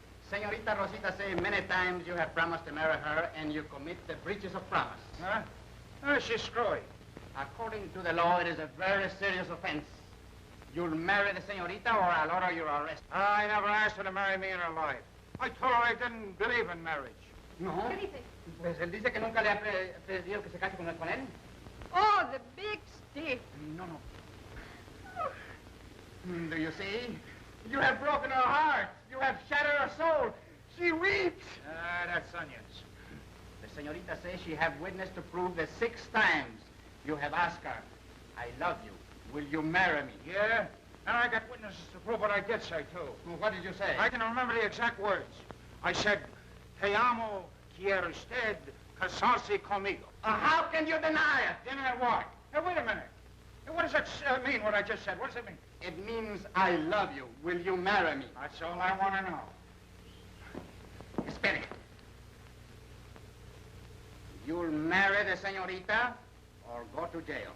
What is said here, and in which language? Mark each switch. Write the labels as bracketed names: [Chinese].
[English] Senorita Rosita say many times you have promised to marry her and you commit the breaches of promise. Huh? Oh, she's screwy. According to the law, it is a very serious offense. You'll marry the senorita or I'll order your arrest. I never asked her to marry me in her life. I told her I didn't believe in marriage. No. [Spanish] ¿Qué dice? Pues él dice que nunca le ha pedido que se case con él. [English] Oh, the big stiff. No, no. Do you see? You have broken her heart. You have shattered her soul. She weeps. That's onions. The senorita says she have witness to prove the 6 times you have asked her, I love you. Will you marry me? Yeah? And I got witnesses to prove what I did say, too. Well, what did you say? I can remember the exact words. I said, [Spanish] Te amo, quiero usted, casarse conmigo. [English] How can you deny it? Deny what? Hey, wait a minute. Hey, what does that mean, what I just said? What does it mean? It means I love you. Will you marry me? That's all I want to know. [Spanish] Espere. [English] You'll marry the senorita or go to jail.